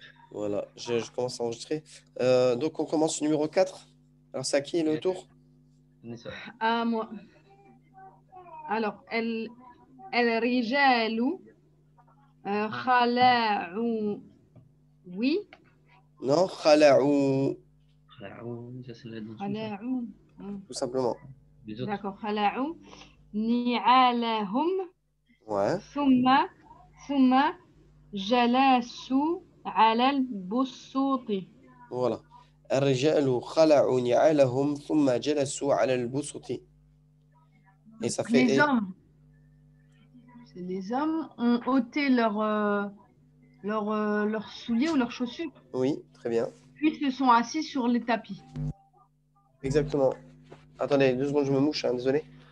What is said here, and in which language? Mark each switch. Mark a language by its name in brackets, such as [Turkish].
[French] Voilà, je commence à enregistrer. Donc, on commence au numéro 4. Alors, c'est à qui le tour? À moi. [Arabic] Alors, الرجال خلعوا. [French] Oui. Non, [Arabic] khala'u, [French] Ça, c'est la [Arabic] خلعوا. [French] tout simplement. D'accord. [Arabic] خلعوا نعالهم. [French] Ouais. [Arabic] ثم جلسوا على البسوط. [French] Voilà. [Arabic] الرجال خلعوا نعالهم ثم جلسوا على البسط. [French] Et ça fait. Les hommes ont ôté leurs souliers ou leurs chaussures. Oui, très bien. Puis se sont assis sur les tapis. Exactement. Attendez, 2 secondes, je me mouche, hein, désolé.